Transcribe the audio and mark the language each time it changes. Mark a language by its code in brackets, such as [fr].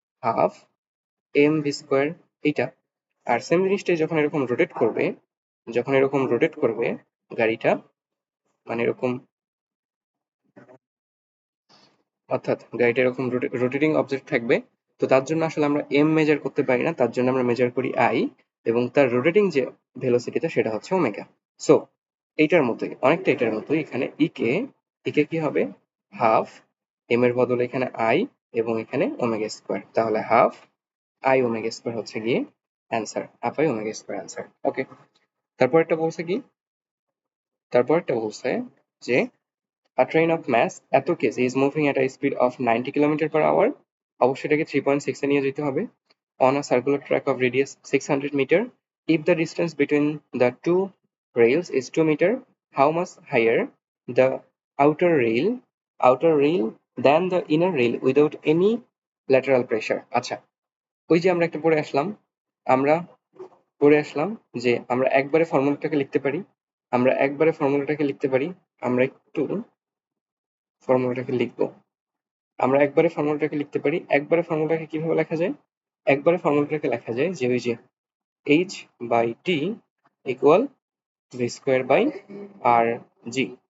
[bn] Half M V square, এইটা। আর same জিনিসটাই যখন এরকম রোটেট করবে, যখন এরকম রোটেট করবে গাড়িটা, মানে এরকম, অর্থাৎ গাড়িটা এরকম রোটেটিং অবজেক্ট থাকবে, তো তার জন্য আসলে আমরা এম মেজার করতে পারি না, তার জন্য আমরা মেজার করি আই, এবং তার রোটেটিং যে ভেলোসিটিটা সেটা হচ্ছে ওমেগা। সো এইটার মতোই, অনেকটা এটার মতোই, এখানে ইকে কি হবে? হাফ এম এর বদলে এখানে আই, এবং এখানে ওমেগা স্কোয়ার, তাহলে হাফ আই ওমেগা স্কোয়ার হচ্ছে গিয়ে answer, half I omega square answer. ওকে, তারপর একটা বলছে কি, তারপর একটা বলছে যে [en] a train of mass [bn] এত KG [en] is moving at a speed of 90 kilometre per hour, [bn] অবশ্যই এটাকে 3.6 এ নিয়ে যেতে হবে, [en] on a circular track of radius 600 meter. If the distance between the two rails is 2 meter, how much higher the outer rail than the inner rail without any lateral pressure? [bn] আচ্ছা, ওই যে আমরা একটা পড়ে আসলাম, আমরা পড়ে আসলাম যে আমরা একবারে ফর্মুলাটাকে লিখতে পারি, আমরা একবারে ফর্মুলাটাকে লিখতে পারি, আমরা একটু ফর্মুলাটাকে লিখবো, আমরা একবারে ফর্মুলাটাকে লিখতে পারি। একবারে ফর্মুলাটাকে কিভাবে লেখা যায়? একবারে ফর্মুলাটাকে লেখা যায় যে ওই যে H by T equal V square by আর G.